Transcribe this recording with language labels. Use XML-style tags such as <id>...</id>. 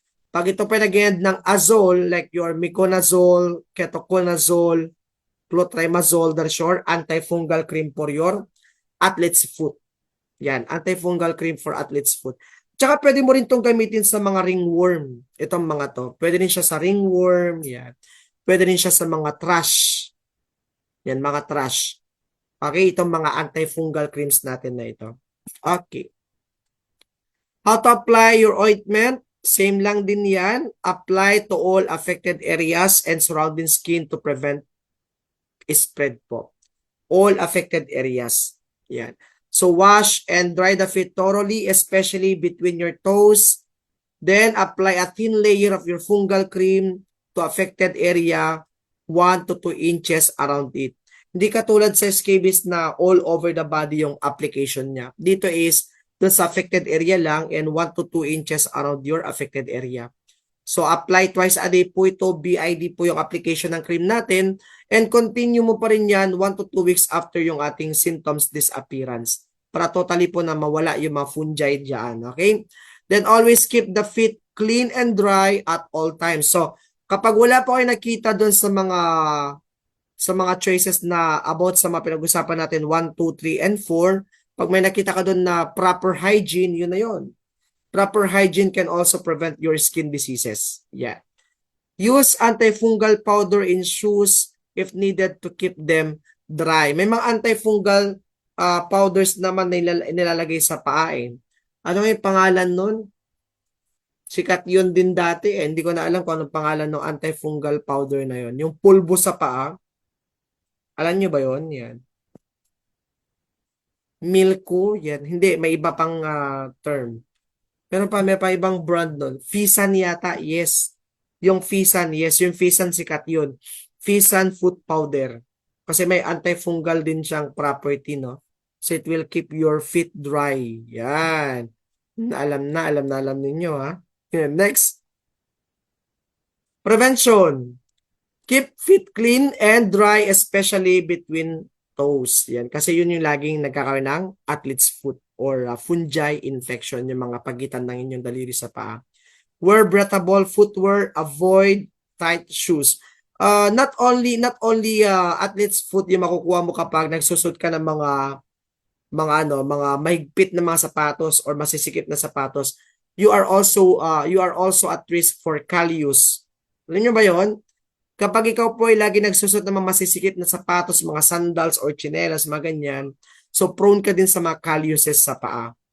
<tl>Pag ito pa nag-end ng</tl> <en>azole like your miconazole, ketoconazole, clotrimazole, sure, antifungal cream for your athlete's foot. Yan, antifungal cream for athlete's foot.</en> <tl>Tsaka pwede mo rin itong gamitin sa mga ringworm. Itong mga to. Pwede rin siya sa ringworm. Yan. Pwede rin siya sa mga thrush. Yan, mga thrush. Okay, itong mga antifungal creams natin na ito. Okay.</tl> <en>How to apply your ointment? Same</en> <tl>lang din yan.</tl> <en>Apply to all affected areas and surrounding skin to prevent spread po. All affected areas. Yan. So wash and dry the feet thoroughly, especially between your toes. Then apply a thin layer of your fungal cream to affected area, 1 to 2 inches around it.</en> <tl>Hindi katulad sa scabies na</tl> <en>all over the body</en> <tl>yung application niya. Dito</tl> <en>is</en> <tl>dun sa</tl> <en>affected area lang and 1 to 2 inches around your affected area. So apply twice a day</en> <tl>po ito, BID po yung application ng cream natin</tl> <en>and continue</en> <tl>mo pa rin yan</tl> <en>1 to 2 weeks after</en> <tl>yung ating symptoms disappearance para totally po na mawala yung mga fungi dyan, okay?</tl> <en>Then always keep the feet clean and dry at all times.</en> <tl>So kapag wala po kayo nakita doon sa mga choices na about sa mga pinag-usapan natin 1, 2, 3, and 4, pag may nakita ka doon na proper hygiene, yun na yun.</tl> <en>Proper hygiene can also prevent your skin diseases. Yeah. Use antifungal powder in shoes if needed to keep them dry.</en> <tl>May mga antifungal powders naman na nilalagay sa paa eh. Ano yung pangalan nun? Sikat yun din dati eh. Hindi ko na alam kung anong pangalan ng antifungal powder na yun. Yung pulbo sa paa. Alam nyo ba yun? Yan. Milko, yan. Hindi, may iba pang term. Pero may pa ibang brand nun. Fisan yata, yes. Yung Fisan, yes. Yung Fisan sikat yun. Fisan foot powder. Kasi may antifungal din siyang property, no?</tl> <en>So it will keep your feet dry.</en> <tl>Yan. Alam ninyo, ha? Yan. Next. Prevention.</tl> <en>Keep feet clean and dry, especially between toes.</en> <tl>Yan. Kasi yun yung laging nagkakaroon ng athlete's foot or fungi infection, yung mga pagitan ng inyong daliri sa paa.</tl> <en>Wear breathable footwear, avoid tight shoes. Not only athlete's foot</en> <tl>yung makukuha mo kapag nagsusot ka ng mga mahigpit na mga sapatos or masisikip na sapatos.</tl> <en>You are also at risk for callus.</en> <tl>Alam niyo ba 'yon? Kapag ikaw po ay lagi nagsusot ng mga masisikip na sapatos, mga sandals or tsinelas, mga ganyan,</tl> <en>so prone ka</en> <tl>din sa mga calluses sa paa.</tl>